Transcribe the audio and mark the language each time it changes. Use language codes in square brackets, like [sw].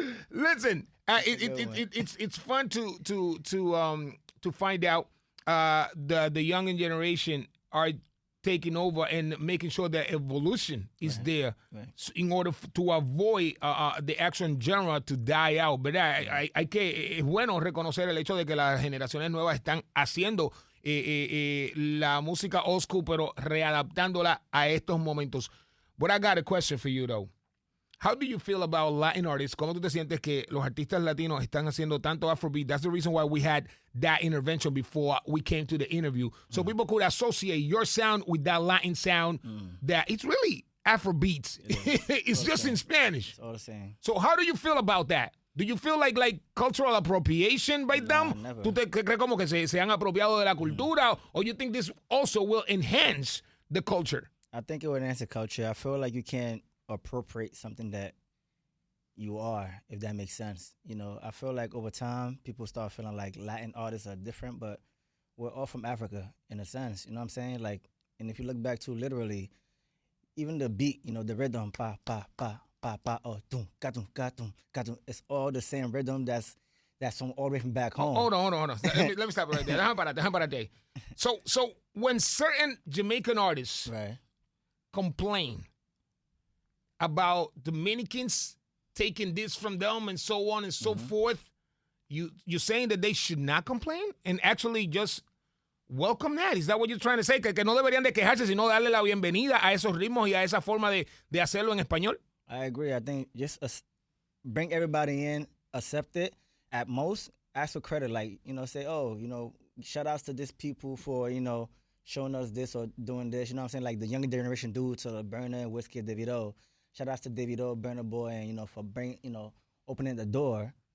[en] Listen, it's fun to find out the younger generation are taking over and making sure that evolution is there in order to avoid the action genre to die out. [es] ¿Verdad? Es bueno reconocer el hecho de que las generaciones nuevas están haciendo la música old school, pero readaptándola a estos momentos. [en] But I got a question for you, though. How do you feel about Latin artists? [es] ¿Cómo tú te sientes que los artistas latinos están haciendo tanto Afrobeat? [en] That's the reason why we had that intervention before we came to the interview. So people could associate your sound with that Latin sound that it's really Afrobeats. It's just in Spanish. It's all the same. So how do you feel about that? Do you feel like cultural appropriation by them? Never. [es] ¿Tú te crees como que se han apropiado de la cultura? [en] Or you think this also will enhance the culture? I think it would enhance the culture. I feel like you can't appropriate something that you are, if that makes sense. You know, I feel like over time, people start feeling like Latin artists are different, but we're all from Africa in a sense. You know what I'm saying? Like, and if you look back to literally, even the beat, you know, the rhythm, pa pa pa pa pa, oh, dum, gatum, gatum, gatum. It's all the same rhythm. That's from all the way from back home. Hold on. Let me stop right there. [es] Déjame parar [en] there. So when certain Jamaican artists Right. complain about Dominicans taking this from them and so on and so forth, you're saying that they should not complain and actually just welcome that? Is that what you're trying to say? [es] Que no deberían de quejarse, sino darle la bienvenida a esos ritmos y a esa forma de hacerlo en español? [en] I agree. I think just bring everybody in, accept it. At most, ask for credit. Like, you know, say, oh, you know, shout outs to this people for, you know, showing us this or doing this. You know what I'm saying? Like the younger generation do to Burna, Whiskey, Davido. Shout outs to Davido, Burna Boy, and, you know, for opening the door.